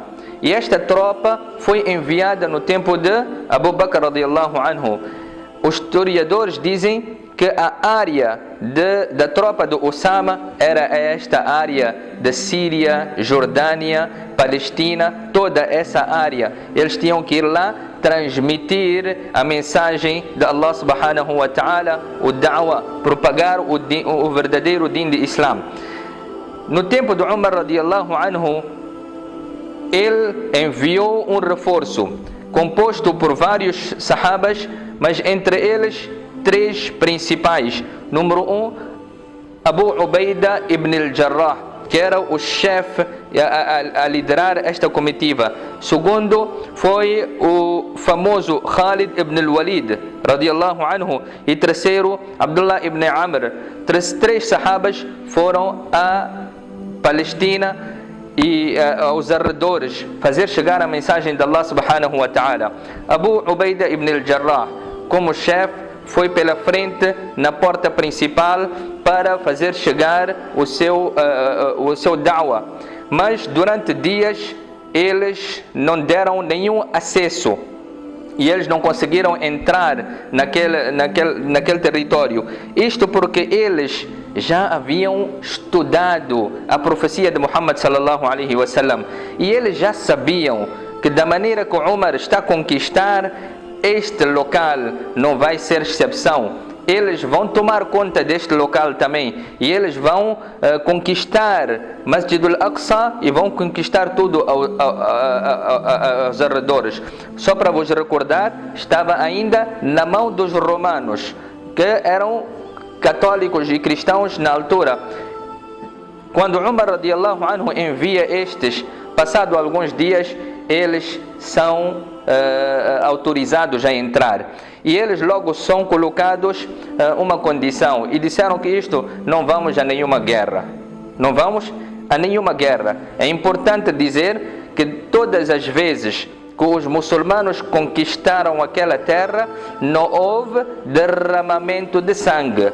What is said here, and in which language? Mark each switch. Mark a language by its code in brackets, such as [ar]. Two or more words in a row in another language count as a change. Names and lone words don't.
[pt] E esta tropa foi enviada no tempo de Abu Bakr [ar] رضي الله عنه. [pt] Os historiadores dizem que a área da tropa de Usama era esta área da Síria, Jordânia, Palestina, toda essa área. Eles tinham que ir lá transmitir a mensagem de Allah [ar] سبحانه وتعالى, [pt] o da'wa, propagar o verdadeiro din de Islã. No tempo de Umar [ar] رضي الله عنه, [pt] ele enviou um reforço composto por vários sahabas, mas entre eles 3 principais. Número 1, Abu Ubaida ibn al-Jarrah. que era o chefe a liderar esta comitiva. Segundo foi o famoso Khalid ibn al-Walid, [ar] رضي الله عنه. [pt] E terceiro, Abdullah ibn Amr. Três sahabas foram à Palestina e aos arredores fazer chegar a mensagem de Allah [ar] سبحانه وتعالى. [pt] Abu Ubaida ibn al-Jarrah, como chefe, foi pela frente na porta principal para fazer chegar o seu da'wah. Mas durante dias eles não deram nenhum acesso e eles não conseguiram entrar naquele território. Isto porque eles já haviam estudado a profecia de Muhammad [ar] صلى الله عليه وسلم [pt] e eles já sabiam que da maneira que Umar está a conquistar este local não vai ser exceção. Eles vão tomar conta deste local também e eles vão conquistar Masjid al-Aqsa e vão conquistar tudo aos arredores. Só para vos recordar, estava ainda na mão dos romanos, que eram católicos e cristãos na altura. Quando Umar [ar] رضي الله عنه [pt] envia estes, passado alguns dias, eles são autorizados a entrar. E eles logo são colocados uma condição e disseram que isto não vamos a nenhuma guerra. Não vamos a nenhuma guerra. É importante dizer que todas as vezes que os muçulmanos conquistaram aquela terra, não houve derramamento de sangue.